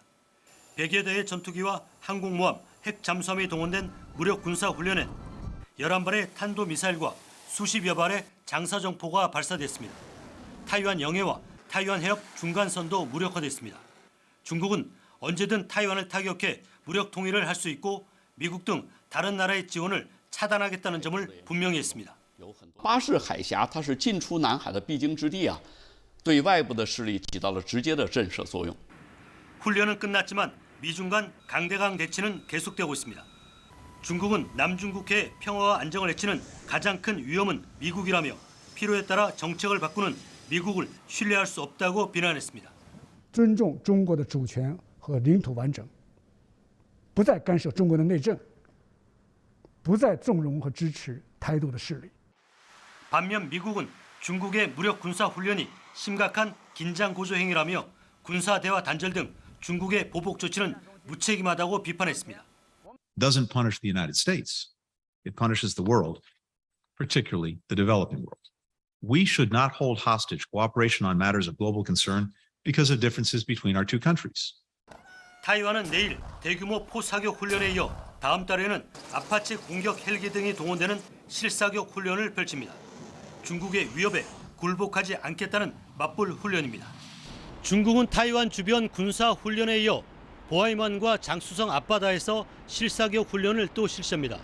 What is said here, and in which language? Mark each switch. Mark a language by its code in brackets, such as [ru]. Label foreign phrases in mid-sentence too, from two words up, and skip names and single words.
[ko] 100여 대의 전투기와 항공모함, 핵 잠수함이 동원된 무력 군사훈련엔 11발의 탄도미사일과 수십여 발의 장사정포가 발사됐습니다. 타이완 영해와 타이완 해협 중간선도 무력화됐습니다. 중국은 언제든 타이완을 타격해 무력 통일을 할 수 있고 미국 등 다른 나라의 지원을 차단하겠다는 점을 분명히 했습니다. [zh] 巴士海峡它是进出南海的必经之地啊，对外部的势力起到了直接的震慑作用。 [ko] 훈련은 끝났지만 미중 간 강대강 대치는 계속되고 있습니다. 중국은 남중국해 평화와 안정을 해치는 가장 큰 위험은 미국이라며 필요에 따라 정책을 바꾸는 미국을 신뢰할 수 없다고 비난했습니다. [zh] 尊重中国的主权和领土完整，不再干涉中国的内政，不再纵容和支持台独的势力。 [ko] 반면 미국은 중국의 무력 군사 훈련이 심각한 긴장 고조 행위라며 군사 대화 단절 등 중국의 보복 조치는 무책임하다고 비판했습니다. [en] Doesn't punish the United States. It punishes the world, particularly the developing world. We should not hold hostage cooperation on matters of global concern because of differences between our two countries. [ko] 타이완은 내일 대규모 포사격 훈련에 이어 다음 달에는 아파치 공격 헬기 등이 동원되는 실사격 훈련을 펼칩니다. 중국의 위협에 굴복하지 않겠다는 맞불 훈련입니다. 중국은 타이완 주변 군사 훈련에 이어 보아이만과 장쑤성 앞바다에서 실사격 훈련을 또 실시합니다.